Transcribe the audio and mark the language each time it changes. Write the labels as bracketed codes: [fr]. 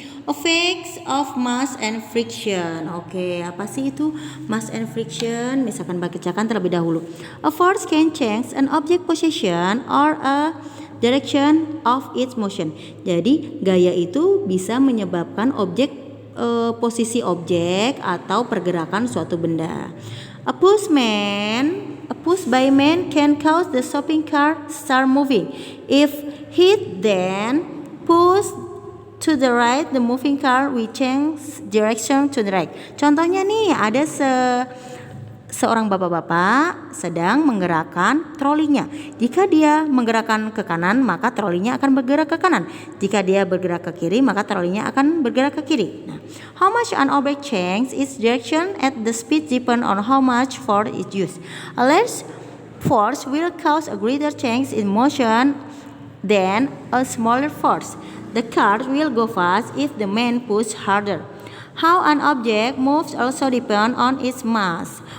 [en] Effects of mass and friction. Oke, [id] apa sih itu [en] mass and friction? [id] Misalkan bacakan terlebih dahulu. [en] A force can change an object position or a direction of its motion. [id] Jadi gaya itu bisa menyebabkan posisi objek atau pergerakan suatu benda. [en] A push by man can cause the shopping cart start moving. If hit then push to the right, the moving car will change direction to the right. [id] Contohnya nih ada seorang bapak-bapak sedang menggerakkan trolinya. Jika dia menggerakkan ke kanan, maka trolinya akan bergerak ke kanan. Jika dia bergerak ke kiri, maka trolinya akan bergerak ke kiri. [en] Nah, how much an object changes its direction at the speed depends on how much force is used. A less force will cause a greater change in motion than a smaller force. The car will go fast if the man pushes harder. How an object moves also depends on its mass.